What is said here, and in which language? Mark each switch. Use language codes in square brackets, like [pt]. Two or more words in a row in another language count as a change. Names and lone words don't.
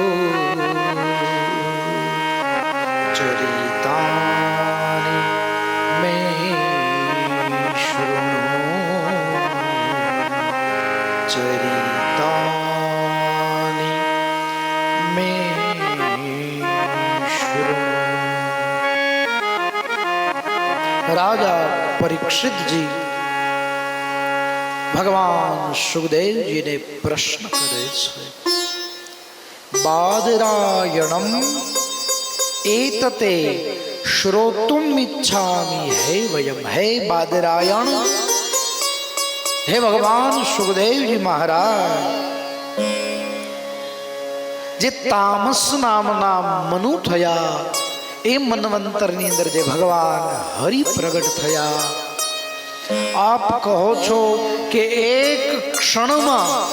[sa] चरितानि मे शृणु चरितानि मे शृणु. [gu] राजा परीक्षितजी ભગવાન સુખદેવજીને પ્રશ્ન કરે છે, [sa] બાદરાયણમ એતતે શ્રોતુમ ઈચ્છામિ હે વયમ. [gu] હે બાદરાયણ, હે ભગવાન સુખદેવજી મહારાજ, જે તામસ નામના મનુ થયા એ મન્વંતરની અંદર જે ભગવાન હરિ પ્રગટ થયા, આપ કહો છો કે એક ક્ષણમાં